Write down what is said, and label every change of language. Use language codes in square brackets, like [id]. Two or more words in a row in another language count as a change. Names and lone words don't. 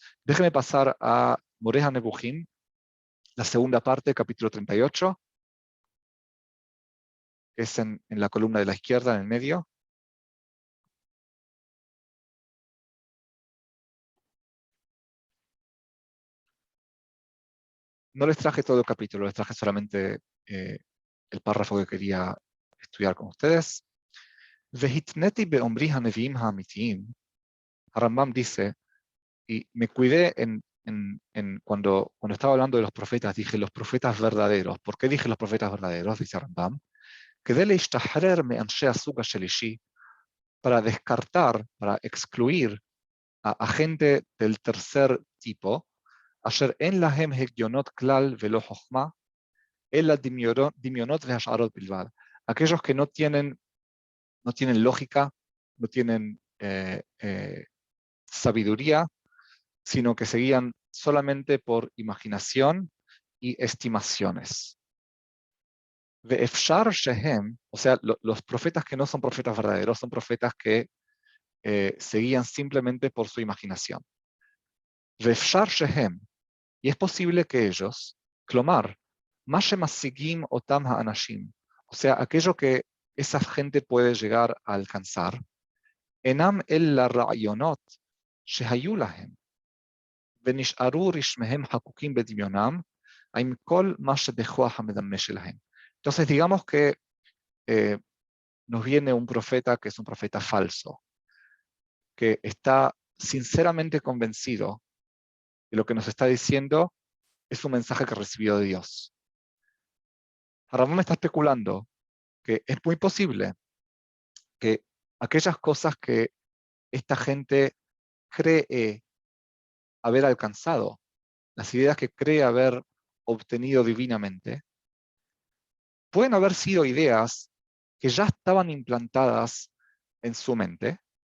[es] Déjeme pasar a Moreja Nebuchim, la segunda parte, capítulo 38, que es en la columna de la izquierda, en el medio. No les traje todo el capítulo, les traje solamente el párrafo que quería estudiar con ustedes. [he] והתניתי באמרי הנביאים האמיתיים. [es] Rambam dice, y me cuidé cuando estaba hablando de los profetas, dije los profetas verdaderos. ¿Por qué dije los profetas verdaderos? Dice Rambam. [he] כדי להשתחרר מאנשי הסוג השלישי, [es] para descartar, para excluir a gente del tercer tipo, [he] אשר אין להם הגיונות כלל ולא חוכמה, אלא דמיונות והשערות בלבד. [es] Aquellos que no tienen lógica, no tienen sabiduría, sino que se guían solamente por imaginación y estimaciones. [he] ואפשר שהם, [es] o sea, los profetas que no son profetas verdaderos, son profetas que se guían simplemente por su imaginación. [he] ואפשר שהם, [es] y es posible que ellos, [he] כלומר, מה שמשיגים אותם האנשים, [es] o sea, aquello que esa gente puede llegar a alcanzar, [he] אינם אלא רעיונות שהיו להם, ונשארו רשמיהם חקוקים בדמיונם, עם כל מה שבכוח המדמה שלהם. [es] Entonces, digamos que nos viene un profeta que es un profeta falso, que está sinceramente convencido de lo que nos está diciendo es un mensaje que recibió de Dios. Rambam está especulando que es muy posible que aquellas cosas que esta gente cree haber alcanzado, las ideas que cree haber obtenido divinamente, pueden haber sido ideas que ya estaban implantadas en su mente,